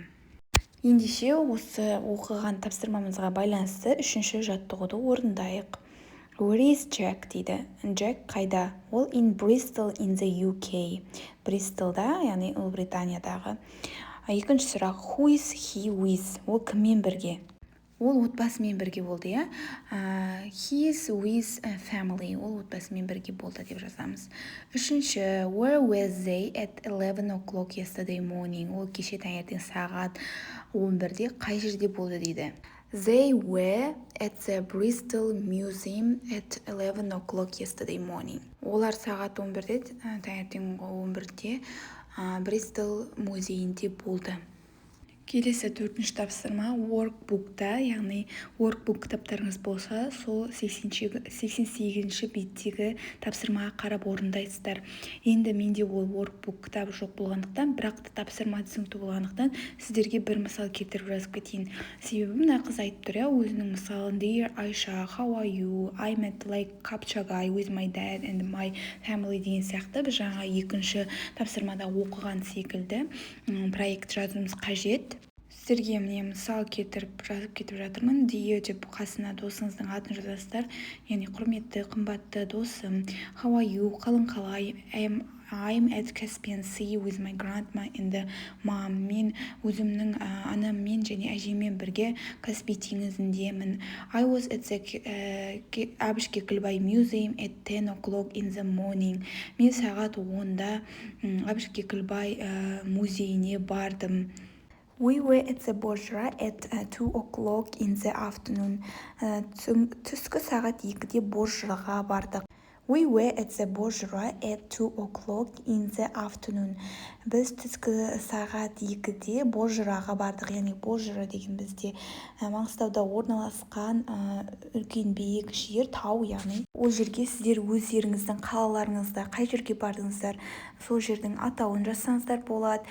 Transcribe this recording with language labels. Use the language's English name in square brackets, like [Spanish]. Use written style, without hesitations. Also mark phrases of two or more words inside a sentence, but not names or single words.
[Kazakh] Ендеше осы оқыған тапсырмамызға байланысты үшінші жаттығуды орындайық. [English] Where is [Kazakh] Jack дейді. Jack қайда? [English] Ол in Bristol in the UK. [Kazakh] Бристолда, яғни Ұлыбританиядағы. Екінші сұрақ, [English] who is he with? [Kazakh] Ол кіммен бірге? ол отбасымен бірге болды, иә. [English] He is with a family. [Kazakh] Ол отбасымен бірге болды деп жазамыз. Үшінші, [English] where were they at 11 o'clock yesterday morning? [Kazakh] Ол кеше таңертең сағат 11-де қай жерде болды дейді. [English] They were at the Bristol Museum at 11 o'clock yesterday morning. [Kazakh] Олар сағат 11-де, таңертең 11-де Бристол музейінде болды. Келесі 4-ші тапсырма workbookта, яғни workbook кітаптарыңыз болса, сол 88-ші беттегі тапсырмаға қарап орындайсыздар. Енді менде ол workbook кітабы жоқ болғандықтан, бірақ та тапсырма түсінікті болғандықтан сіздерге бір мысал келтіріп жазып кетейін. Себебі мына қыз айтып тұр, өзінің мысалын. [English] Dear Aisha, how are you? I met like Kapchagai with my dad and my family [Kazakh] деген сияқты. Біз жаңа екінші тапсырмада оқыған секілді проект жазуымыз қажет. Сіздерге міне мысал кетіп жатырмын. Dear деп қасына досыңыздың атын жазасыздар. Яғни құрметті, қымбатты досым. [English] How are you? [Kazakh] Қалың қалай? [English] I'm at Caspian Sea with my grandma and mom. [Kazakh] Мен өзімнің анаммен және әжеммен бірге Каспий теңізіндемін. [English] I was at the Әбіш Кекілбай Museum at 10 o'clock in the morning. [Kazakh] Мен сағат 10-да Әбіш Кекілбай музейіне бардым. [English] We were at the Bozrah at 2 o'clock in the afternoon. [Kazakh] Түскі сағат 2-де Бозжыраға бардық. [English] We were at the Bozrah at 2 o'clock in the afternoon. [Kazakh] Біз түскі сағат 2-де Бозжыраға бардық. Яғни Бозжыра деген бізде Маңғыстауда орналасқан үлкен биік жер, тау, яғни ол жерге сіздер өздеріңіздің қалаларыңызда қай жерге бардыңыздар, сол жердің атауын жазсаңыздар болады.